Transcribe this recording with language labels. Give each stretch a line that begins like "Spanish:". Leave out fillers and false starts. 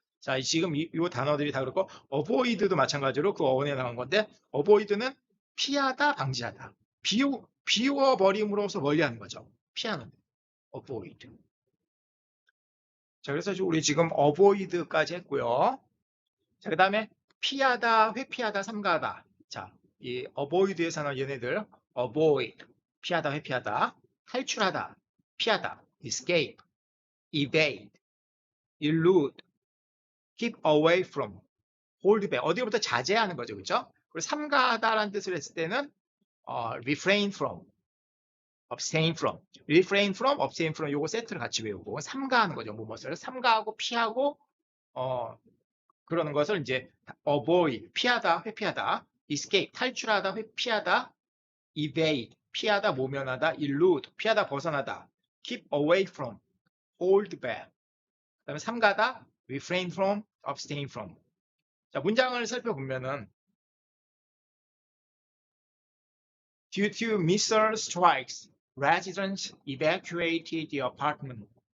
Korean: 자, 지금 이 단어들이 다 그렇고 avoid도 마찬가지로 그 어원에 나온 건데 avoid는 피하다, 방지하다. 비워버림으로써 멀리하는 거죠. 피하는 avoid. 자, 그래서 우리 지금 avoid까지 했고요. 자, 그 다음에 피하다, 회피하다, 삼가하다. 자, 이 avoid에서는 얘네들 avoid, 피하다, 회피하다, 탈출하다, 피하다, escape, evade, elude, keep away from, hold back. 어디로부터 자제하는 거죠. 그렇죠? 그리고 삼가하다라는 뜻을 했을 때는 refrain from, abstain from, refrain from, abstain from 요거 세트를 같이 외우고 삼가하는 거죠. 무엇을 삼가하고 피하고 그러는 것을 이제 avoid, 피하다, 회피하다, escape, 탈출하다, 회피하다, evade, 피하다, 모면하다, elude, 피하다, 벗어나다, keep away from, hold back. 그다음에 삼가다,
English: refrain from, abstain from.
Korean: 자, 문장을 살펴보면은
English: Due to missile strikes, residents evacuated the apartment.